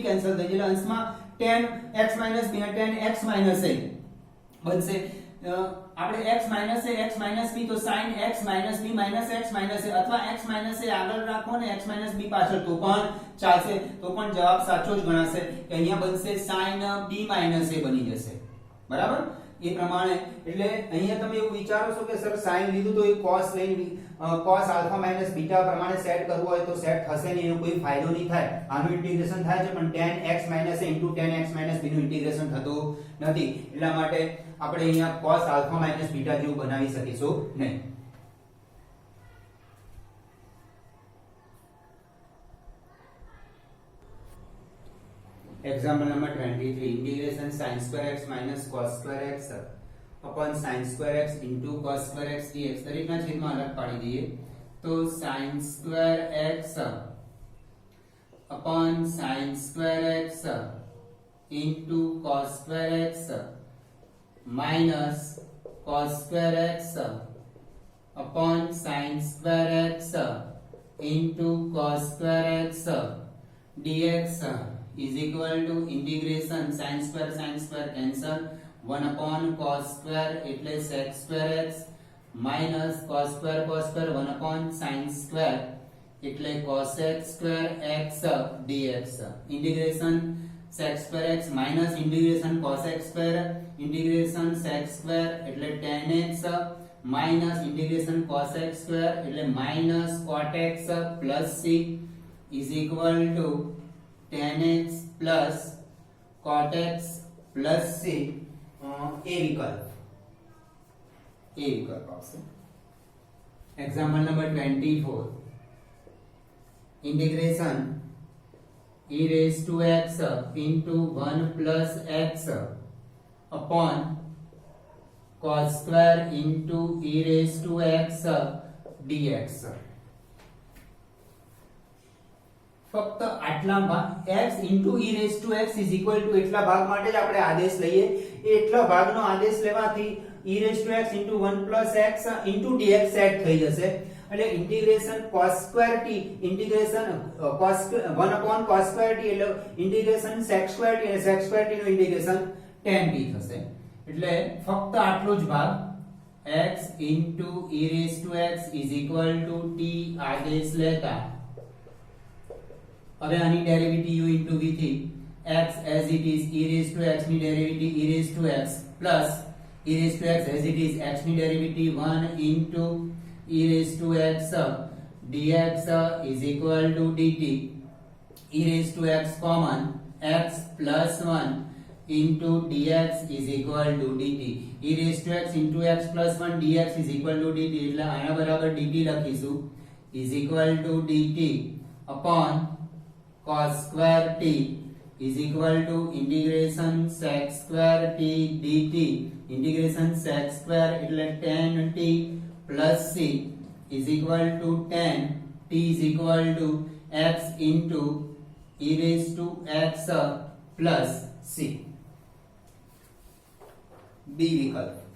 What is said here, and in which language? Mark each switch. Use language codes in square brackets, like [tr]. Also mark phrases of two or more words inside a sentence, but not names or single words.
[gu] કેન્સલ થઈ જશે અંશમાં [en] tan x minus b અને tan x minus a [gu] બનશે આપણે [en] x minus a x minus b તો sin x minus b minus x minus a [gu] અથવા [en] x minus a [gu] આગળ રાખો ને [en] x minus b [gu] પાછળ તો પણ ચાલશે તો પણ જવાબ સાચો જ ગણાશે કે અહીંયા બનશે [en] sin b minus a [gu] બની જશે બરાબર એ પ્રમાણે એટલે અહીંયા તમે એવું વિચારો છો કે સર sin લીધું તો એ cos લઈને [en] cos alpha minus beta [gu] પ્રમાણે સેટ કરવું હોય તો સેટ થશે નહીં એનો કોઈ ફાયદો નહીં થાય આનું ઇન્ટિગ્રેશન થાય છે પણ [en] tan x minus a into tan x minus b [gu] નું ઇન્ટિગ્રેશન થતું નથી એટલા માટે આપણે અહીંયા [en] cos alpha minus beta [gu] જેવું બનાવી શકીશું નહીં [en] Example number 23 integration sin square x minus cos square x upon sin square x into cos square x dx [gu] દરેકના છેદમાં અલગ પાડી દઈએ તો [en] sin square x upon sin square x into cos square x minus cos square x upon sin square x into cos square x dx is equal to integration sin square cancel 1 upon cos square એટલે sec square x minus cos square 1 upon sin square એટલે cosec square x dx integration sec square x minus integration cosec square integration sec square એટલે tan x minus integration cosec square એટલે minus cot x plus c is equal to tan x plus cot x plus c a विकल्प આવશે example number 24 integration e raised to x into 1 plus x upon cos square into e raised to x dx [gu] ફક્ત આટલા ભાગ [en] x into e raised to x is equal to [gu] એટલા ભાગ માટે જ આપણે આદેશ લઈએ એ એટલા ભાગનો આદેશ લેવાથી [en] e raised to x into 1 plus x into dx [gu] સેટ થઈ જશે એટલે ઇન્ટિગ્રેશન [en] cos square t ઇન્ટિગ્રેશન cos 1 upon cos square t [gu] એટલે ઇન્ટિગ્રેશન [en] sec square t અને sec square t [gu] નું ઇન્ટિગ્રેશન [en] tan t [gu] થશે એટલે ફક્ત આટલો જ ભાગ [en] x into e raised to x is equal to t [gu] આદેશ લેતા હવે આની ડેરિવેટિવ [en] u into v થી x as it is e raised to x [gu] ની ડેરિવેટિવ [en] e raised to x plus e raised to x as it is x [gu] ની ડેરિવેટિવ [en] 1 into e raised to x dx is equal to dt e raised to x common x plus 1 into dx is equal to dt e raised to x into x plus 1 dx is equal to dt [gu] એટલે આના બરાબર [en] dt લખીશું is equal to dt upon cos square t is equal to integration sec square t dt integration sec square એટલે tan t plus c is equal to tan t is equal to x into e raised to x plus c b विकल्प